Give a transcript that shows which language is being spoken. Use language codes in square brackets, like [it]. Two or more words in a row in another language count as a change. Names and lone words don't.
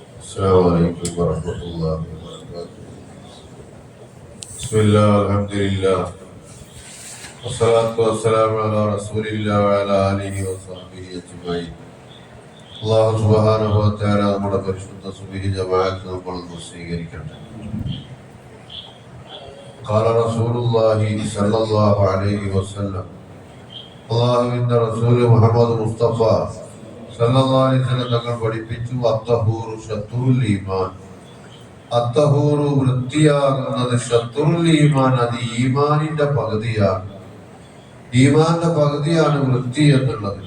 [ar] السلام عليكم ورحمة الله وبركاته. بسم الله الحمد لله والصلاة والسلام على رسول الله وعلى آله وصحبه أجمعين. الله سبحانه وتعالى [ml] നമ്മുടെ പരിശുദ്ധ സുബ്ഹി ജമാഅത്ത് നമ്മൾ സ്വീകരിക്കട്ടെ. [ar] قال رسول الله صلى الله عليه وسلم [ml] അല്ലാഹുവിന്റെ റസൂൽ മുഹമ്മദ് മുസ്തഫ [ar] صلى الله عليه وسلم [ml] തങ്ങൾ പഠിപ്പിച്ചു [ar] الطهور شطر الإيمان. [ml] അത്തഹൂറു വൃത്തിയാകുന്നത് [ar] شطر الإيمان, [ml] അത് ഈമാനിന്റെ പകുതിയാണ്. ഈമാന്റെ പകുതിയാണ് വൃത്തി എന്നുള്ളത്.